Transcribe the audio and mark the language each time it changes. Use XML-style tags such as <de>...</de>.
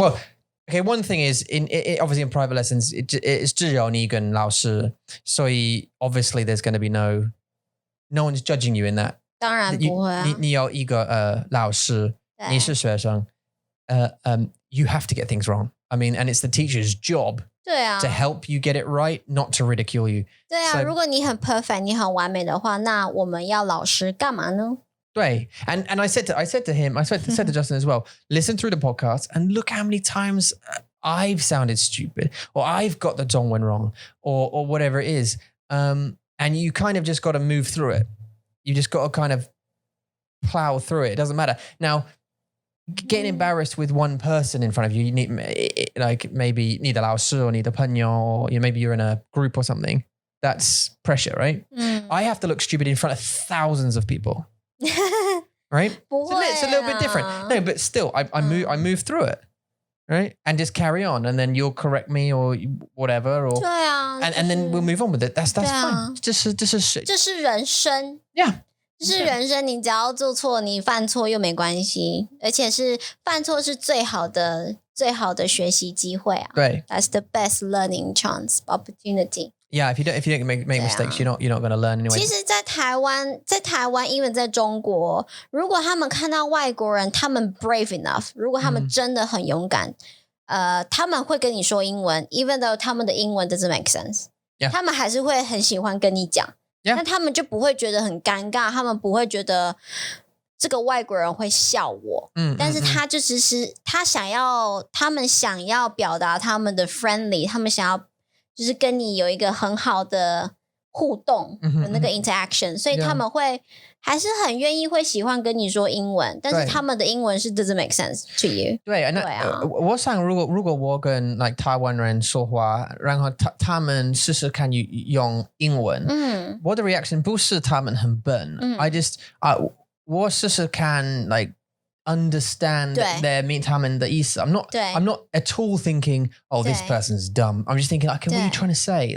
<en>Well, okay, one thing is obviously in private lessons it's</en> <zh>只有你跟老师,</zh> <en>so obviously there's going to be no one's judging you in that.</en> <zh>当然不会啊。你有一个老师，你是学生，</zh> <en>you have to get things wrong. I mean, and it's the teacher's job</en> <zh>对啊</zh> <en>to help you get it right, not to ridicule you.</en> <zh>对啊</zh> <en>So-</en> <zh>如果你很 perfect 你很完美的话那我们要老师干嘛呢？</zh> <en>对, and I said to him, I said to Justin as well, listen through the podcast and look how many times I've sounded stupid or I've got the Zhongwen wrong or whatever it is. And you kind of just got to move through it. You just got to kind of plow through it. It doesn't matter. Now, getting embarrassed with one person in front of you, you need like maybe</en> <zh>你的老师</zh> <en>or</en> <zh>你的朋友</zh> <en>or maybe you're in a group or something. That's pressure, right? I have to look stupid in front of thousands of people. Right? It's a little bit different. No, but still, I move through it, right? And just carry on, and then you'll correct me or whatever, or</en> <zh>对啊</zh> <en>and then we'll move on with it. That's fine.</en> <zh>这是人生</zh> <en>Yeah.</en> <zh>这是人生你只要做错你犯错又没关系而且是犯错是最好的学习机会啊对</zh> <en>That's the best learning chance opportunity Yeah, if you don't make mistakes, you're not going to learn anyway.</en> <zh>其实在台湾因为在中国如果他们看到外国人他们</zh> <en>brave enough</en> <zh>如果他们真的很勇敢他们会跟你说英文</zh> <en>even though</en> <zh>他们的英文</zh> <en>doesn't make sense</en> <zh>他们还是会很喜欢跟你讲，那他们就不会觉得很尴尬，他们不会觉得这个外国人会笑我，但是他就只是他们想要表达他们的 friendly， 他们想要就是跟你有一个很好的互动的那个 interaction，所以他们会还是很愿意会喜欢跟你说英文，但是他们的英文是</zh> <en>doesn't make sense to you。</en> <zh>对，我想如果我跟 like 台湾人说话，然后他们试试看用英文，我的 reaction 不是他们很笨，</zh> <en>I just</en> <zh>我试试看</zh> <en>like understand</en> <zh>他们的意思。</zh> <en>I'm not at all thinking, oh, this person's dumb. I'm just thinking, like, what are you trying to say?</en>